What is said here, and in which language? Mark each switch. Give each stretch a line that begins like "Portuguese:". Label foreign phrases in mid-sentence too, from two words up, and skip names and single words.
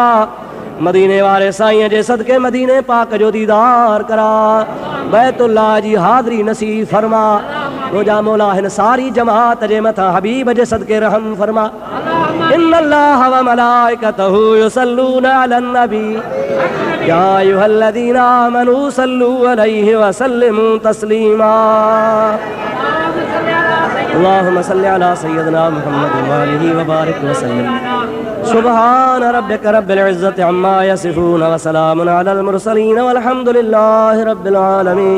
Sindhi: मदीने वारे साईं जे सदके मदीने पाक जो दीदार करा, बैतुल्लाह जी हाज़री नसीब फरमा। मुंहिंजा मौला हिन सारी जमात जे मथां हबीब जे सदके रहम फरमा।
Arabic: إن الله وملائكته يصلون على النبي يا أيها الذين آمنوا صلوا عليه وسلموا تسليما. اللهم صل على سيدنا محمد وآله وبارك وسلم. سبحان ربك رب العزة عما يصفون وسلام على المرسلين والحمد لله رب العالمين.